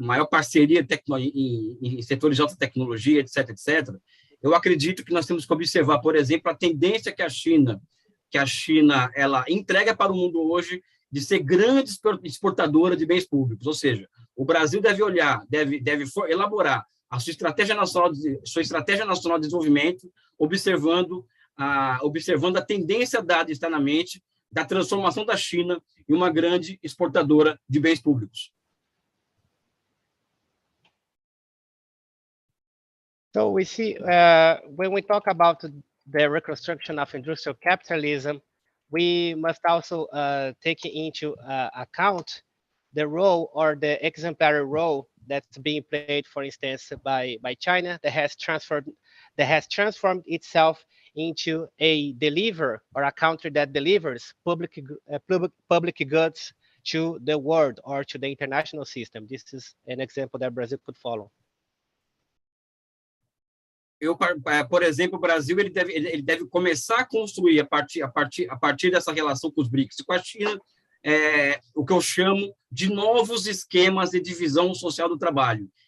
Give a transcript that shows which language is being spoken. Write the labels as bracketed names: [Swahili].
[Portuguese] parceria em setores de alta tecnologia, etc., eu acredito que nós temos que observar, por exemplo, a tendência que a China ela entrega para o mundo hoje de ser grande exportadora de bens públicos, ou seja, o Brasil deve elaborar a sua estratégia nacional de desenvolvimento, observando a tendência dada externamente da transformação da China em uma grande exportadora de bens públicos. [English] So we see when we talk about the reconstruction of industrial capitalism, we must also take into account the role or the exemplary role that's being played, for instance, by China, that has transformed itself into a deliverer or a country that delivers public goods to the world or to the international system. This is an example that Brazil could follow. [Portuguese] Por exemplo, o Brasil ele deve começar a construir a partir dessa relação com os BRICS e com a China o que eu chamo de novos esquemas de divisão social do trabalho.